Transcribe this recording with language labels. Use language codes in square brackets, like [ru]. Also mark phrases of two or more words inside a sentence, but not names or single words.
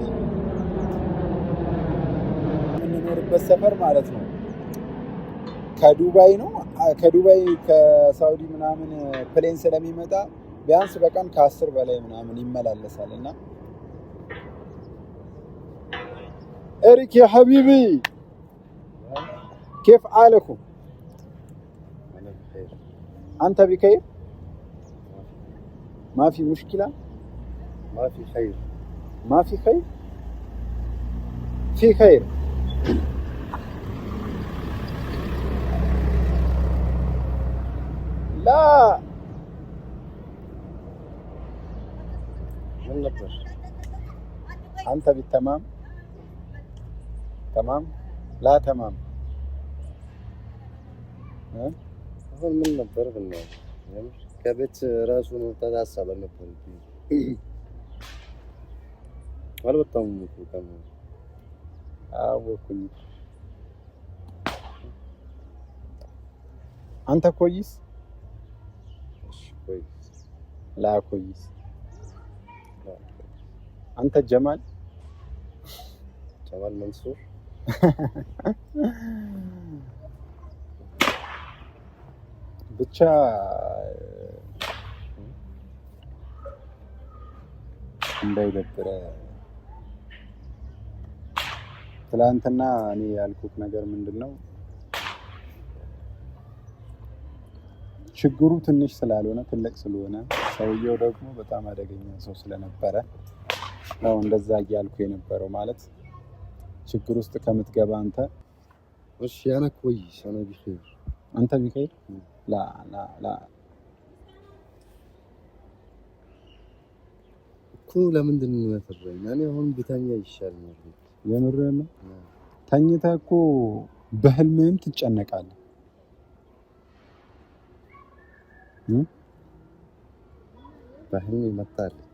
[am] የምንኖርበት ሰፈር ማለት ነው ከዱባይ ነው። ከዱባይ ከሳውዲ ምናምን ፕሌን ስለሚመጣ ቢያንስ በቀን ከ10 በላይ ምናምን ይመላለሳል። እና ኤሪክ [ar] يا حبيبي كيف حالكم انا بخير انت بخير ما في مشكلة ما في خير ما في خير في خير لا من نبر أنت بالتمام تمام لا تمام [am] አሁን ምን ነበር ብናው ከቤት ራሱ ነው ተታሰበ ነበር አልወጣም እኮ ከማ አወኩኝ። አንተ كويس [ar] كويس لا كويس أنت جمال منصور [am] ብቻ እንዳይደብረ ትላንትና እኔ ያልኩት ነገር ምንድነው ችግሩ ትንሽ ስላልሆነ ትልቅ ስለሆነ ሰውየው ደግሞ በጣም አደገኛ ሰው ስለነበረ ነው እንደዛ እያልኩ የነበረው። ማለት ችግር ውስጥ ከምትገባ አንተ [ar] እሺ انا كويس انا بخير አንተ بخير لا لا لا [am] እኮ ለምንድን ነው የምትረኝ? እኔ አሁን ብተኛ ይሻለኛል። የምርህን ነው? ተኝተህ እኮ በህልምህም ትጨነቃለህ። በህልሜ መጣለች።